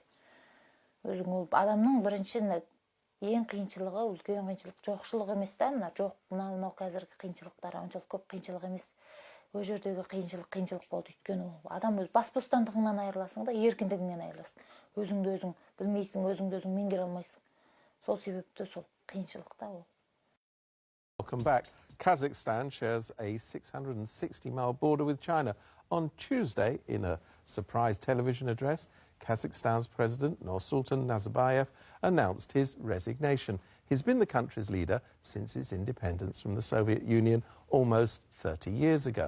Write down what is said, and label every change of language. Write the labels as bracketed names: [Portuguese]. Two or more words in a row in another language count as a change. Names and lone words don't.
[Kazakh] Өзің ол адамның бірінші ең қиыншылығы, үлкен қиыншылық жоқшылық емес та, мына жоқ, мынау қазіргі қиыншылықтар оншалық көп қиыншылық емес. Ол жердегі қиыншылық болды. Өйткені адам өз бас бостандығыңнан айырыласың да, еркіндігіңнен айырыласың. Өзіңді өзің білмейсің, өзіңді өзің меңгере алмайсың. Сол себепті сол қиыншылықта ол. [English] Welcome back. Kazakhstan shares a 660-mile border with China. On Tuesday, in a surprise television address, Kazakhstan's President Nursultan Nazarbayev announced his resignation. He's been the country's leader since its independence from the Soviet Union almost 30 years ago.